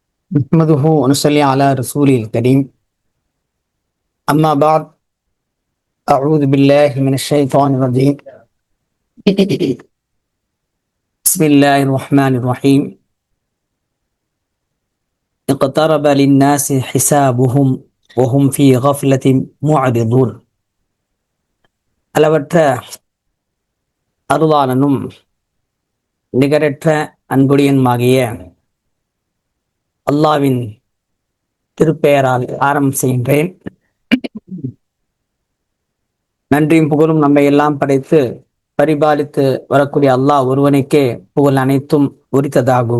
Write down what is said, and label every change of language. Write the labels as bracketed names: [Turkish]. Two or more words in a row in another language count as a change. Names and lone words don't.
[Arabic] نحمده ونصلي على رسوله الكريم. أما بعد، أعوذ بالله من الشيطان الرجيم. بسم الله الرحمن الرحيم. اقترب للناس حسابهم وهم في غفلة معرضون. [Tamil] அளவற்ற அருளாளனும் நிகரற்ற அன்புடையனுமாகிய அல்லாவின் திருப்பெயரால் ஆரம்பம் செய்கின்றேன். நன்றியும் புகழும் நம்மை எல்லாம் படைத்து பரிபாலித்து வரக்கூடிய அல்லாஹ் ஒருவனுக்கே புகழ் அனைத்தும் உரித்ததாகுக.